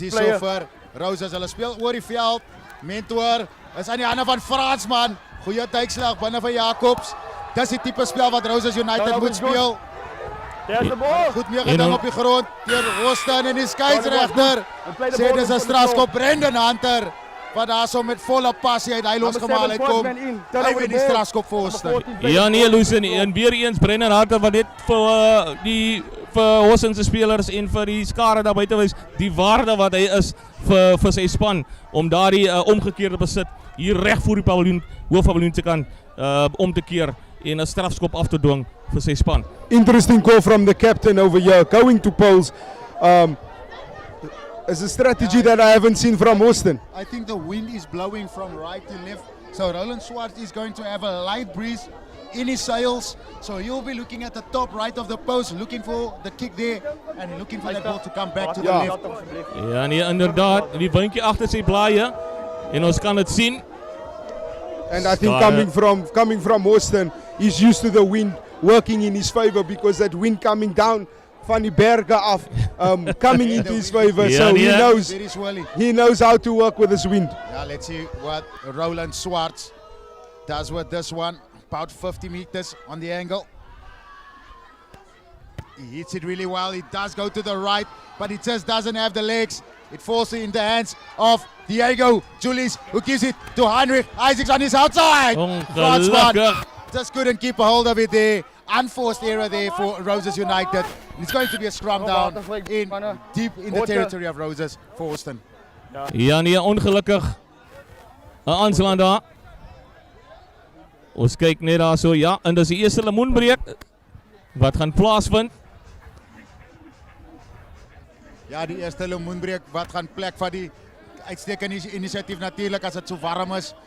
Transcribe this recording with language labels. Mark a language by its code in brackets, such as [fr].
[af] hier so vir Roses, hulle speel oor die veld. Mentor is aan die hande van Fransman. Goeie tydslag binne van Jacobs. Dis die tipe spel wat Roses United moet speel. Goed meegeding op die grond deur Hawston en die skeieregter. Sê dis 'n strafskop. Brendan Hunter wat daarso met volle passie uit hy losgemaal uitkom. Hy wen die strafskop vir Hawston. Ja nee, Lucien, en weer eens Brendan Hunter wat net vir Hawston se spelers en vir die skare daar buite wys die waarde wat hy is vir sy span om daardie omgekeerde besit hier reg voor die paviljoen, hoofpaviljoen te kan om te keer en 'n strafskop af te dwing vir sy span. [en] Interesting call from the captain over here, going to poles. It's a strategy that I haven't seen from Hawston. I think the wind is blowing from right to left. So Roland Swarts is going to have a light breeze in his sails. So he'll be looking at the top right of the post, looking for the kick there and looking for that ball to come back to the left. [af] Ja nee, inderdaad, die windjie agter sy blaaie en ons kan dit sien. [en] And I think coming from Hawston, he's used to the wind working in his favor because that wind coming down [af] van die berge af, [en] coming into his favor. So he knows how to work with this wind. Yeah, let's see what Roland Swarts does with this one. About 50 meters on the angle. He hits it really well. He does go to the right, but he just doesn't have the legs. It falls in the hands of Diego Julius, who gives it to Heinrich Isaacs on his outside. [af] Ongelukkig. [en] Just couldn't keep a hold of it there. Unforced error there for Roses United. It's going to be a scrum down deep in the territory of Roses for Hawston. [af] Ja nee, ongelukkig 'n aanslaan daar. Ons kyk net daar so, ja, en dis die eerste lemoenbreek wat gaan plaasvind. Ja, die eerste lemoenbreek wat gaan plek van die uitstekende inisiatief natuurlijk as dit so warm is.